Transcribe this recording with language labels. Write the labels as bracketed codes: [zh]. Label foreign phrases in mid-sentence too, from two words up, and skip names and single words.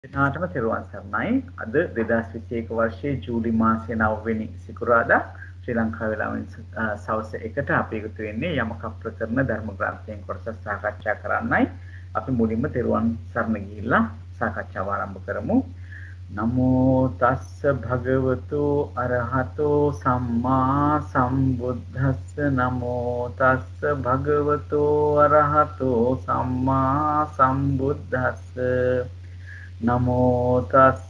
[si] දිනාටම තෙරුවන් සරණයි. අද 2021 වර්ෂයේ ජූලි මාසයේ 9 වෙනි සිකුරාදා ශ්‍රී ලංකා වේලාවෙන් සවස් 1ට අපි එකතු වෙන්නේ යමක ප්‍රකරණ ධර්ම ග්‍රන්ථයෙන් කොටස සාකච්ඡා කරන්නයි. අපි මුලින්ම තෙරුවන් සරණ ගිහිල්ලා සාකච්ඡාව ආරම්භ කරමු. [pi] නමෝ තස්ස භගවතු අරහතෝ සම්මා සම්බුද්දස්ස නමෝ තස්ස භගවතු අරහතෝ සම්මා සම්බුද්දස්ස නමෝ තස්ස